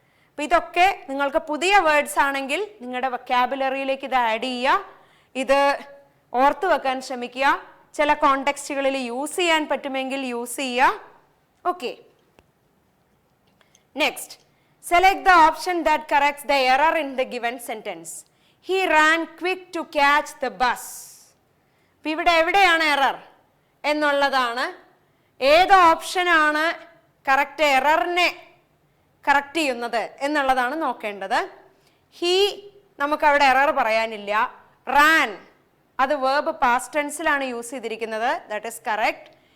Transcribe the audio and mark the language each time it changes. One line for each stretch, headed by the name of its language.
Malayalam: അപ്പൊ ഇതൊക്കെ നിങ്ങൾക്ക് പുതിയ വേർഡ്സ് ആണെങ്കിൽ നിങ്ങളുടെ വൊക്കാബുലറിയിലേക്ക് ഇത് ആഡ് ചെയ്യുക, ഇത് ഓർത്തു വെക്കാൻ ശ്രമിക്കുക, ചില കോണ്ടെക്സ്റ്റുകളിൽ യൂസ് ചെയ്യാൻ പറ്റുമെങ്കിൽ യൂസ് ചെയ്യുക.
English: Okay, next, select the option that corrects the error in the given sentence. He ran quick to catch the bus.
Malayalam: അപ്പോൾ ഇവിടെ എവിടെയാണ് എറർ എന്നുള്ളതാണ്, ഏത് ഓപ്ഷനാണ് കറക്റ്റ് എററിനെ കറക്റ്റ് ചെയ്യുന്നത് എന്നുള്ളതാണ് നോക്കേണ്ടത്. ഹി നമുക്കവിടെ എറർ പറയാനില്ല. റാൻ അത് വേർബ് പാസ്റ്റ് ടെൻസിലാണ് യൂസ് ചെയ്തിരിക്കുന്നത്,
English: That is correct.